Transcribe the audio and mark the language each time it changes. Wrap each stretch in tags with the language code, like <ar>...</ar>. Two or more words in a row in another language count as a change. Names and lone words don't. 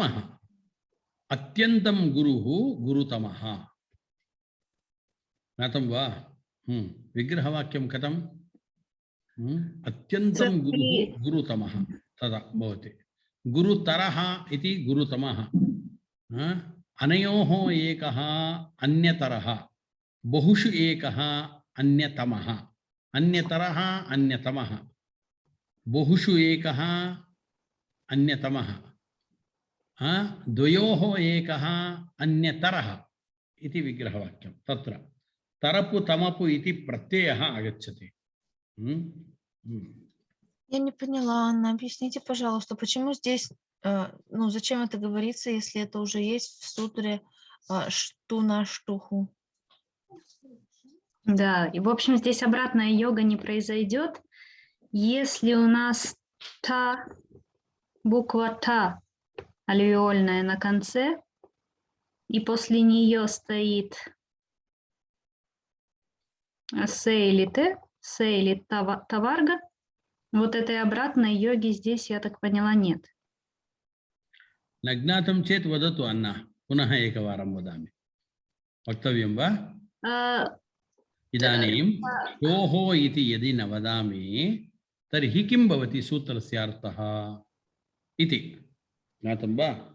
<sa>गुरुतमः अत्यन्तं गुरुः गुरुतमः ज्ञातं वा विग्रहवाक्यं कथम् अत्यन्तं गुरुः गुरुतमः तदा भवति गुरुतरः इति गुरुतमः अनयोः एकः अन्यतरः बहुषु एकः अन्यतमः अन्यतरः अन्यतमः बहुषु एकः अन्यतमः द्वयोः एकः अन्यतरः इति विग्रहवाक्यं तत्र तरपु तमपु इति प्रत्ययः आगच्छति</sa> <ru>Я не поняла, Анна, объясните, пожалуйста, почему здесь, ну, зачем это говорится, если это уже есть в сутре</ru> <sa>ष्टुना ष्टुः?</sa> <ru>Да, и в общем здесь обратная йога не произойдет, если у нас та, буква та альвеольная на конце, и после нее стоит с или т, с или таварга. Вот этой обратной йоги здесь, я так поняла, нет.</ru> <sa>नज्ञातं चेत् वदतु अन्ना पुनः एकवारं वदामि वक्तव्यं वा इदानीं ष्टोः इति यदि न वदामि तर्हि किं भवति सूत्रस्य अर्थः इति ज्ञातं वा</sa>